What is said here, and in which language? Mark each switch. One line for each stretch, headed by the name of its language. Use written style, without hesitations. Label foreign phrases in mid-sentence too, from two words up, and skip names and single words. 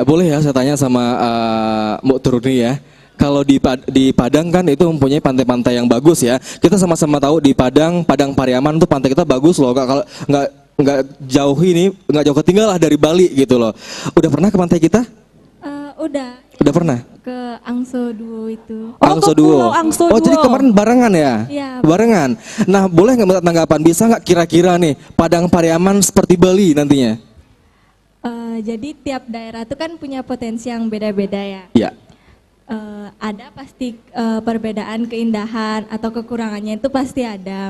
Indonesian: boleh ya saya tanya sama Mbak Teruni ya. Kalau di Padang kan itu mempunyai pantai-pantai yang bagus ya. Kita sama-sama tahu di Padang Pariaman tuh pantai kita bagus loh. Kalau nggak jauh ini, nggak jauh ketinggalan lah dari Bali gitu loh. Udah pernah ke pantai kita? Udah Udah pernah? ke Angso Duo itu. Oh, Angso ke Duo. Pulau Angso Oh, jadi Duo. kemarin barengan ya? Iya. Barengan. Nah, boleh nggak minta tanggapan? Bisa nggak kira-kira nih Padang Pariaman seperti Bali nantinya? Jadi tiap daerah itu kan punya potensi yang beda-beda ya. Ya. Ada pasti perbedaan keindahan atau kekurangannya itu pasti ada.